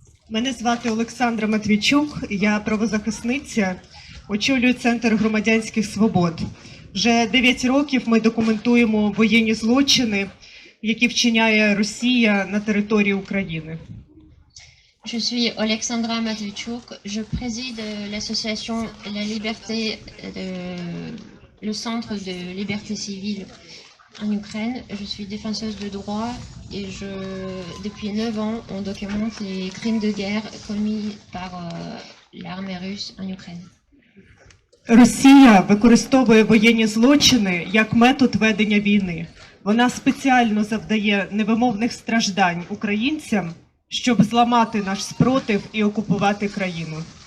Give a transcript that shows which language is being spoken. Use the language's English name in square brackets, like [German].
[Ukrainian] Мене звати Олександра Матвійчук, я правозахисниця, очолюю Центр громадянських свобод. Вже 9 років ми документуємо воєнні злочини, які вчиняє Росія на території України. [French] Je suis Alexandra Matvichuk, je préside l'association La Liberté, le centre de liberté civile en Ukraine. Je suis défenseuse de droit et depuis 9 ans, on documente les crimes de guerre commis par l'armée russe en Ukraine. [Ukrainian] Росія використовує воєнні злочини як метод ведення війни. Вона спеціально завдає невимовних страждань українцям, щоб зламати наш спротив і окупувати країну.